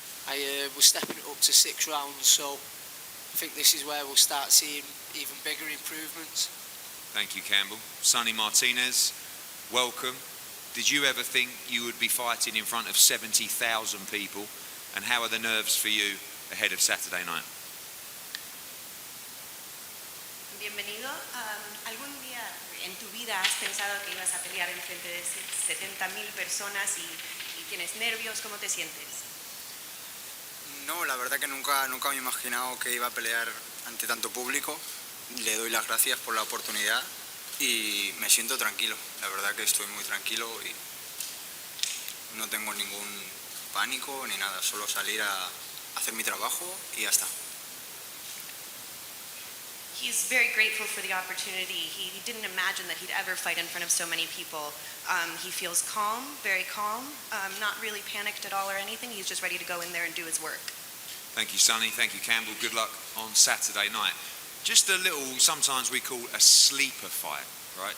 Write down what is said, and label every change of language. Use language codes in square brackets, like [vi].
[en] We're stepping it up to 6 rounds, so I think this is where we'll start seeing even bigger improvements. Thank you, Campbell. Sonny Martinez, welcome. Did you ever think you would be fighting in front of 70,000 people? And how are the nerves for you ahead of Saturday night? [es] Bienvenido. ¿Algún día en tu vida has pensado que ibas a pelear enfrente de 70.000 personas y tienes nervios? ¿Cómo te sientes? No, la verdad que nunca me he imaginado que iba a pelear ante tanto público. Le doy las gracias por la oportunidad y me siento tranquilo. La verdad que estoy muy tranquilo y no tengo ningún pánico ni nada. Solo salir a hacer mi trabajo y ya está. [en] He's very grateful for the opportunity. He didn't imagine that he'd ever fight in front of so many people. He feels calm, very calm, not really panicked at all or anything. He's just ready to go in there and do his work. Thank you, Sonny. Thank you, Campbell. Good luck on Saturday night. Just a little, sometimes we call a sleeper fight, right?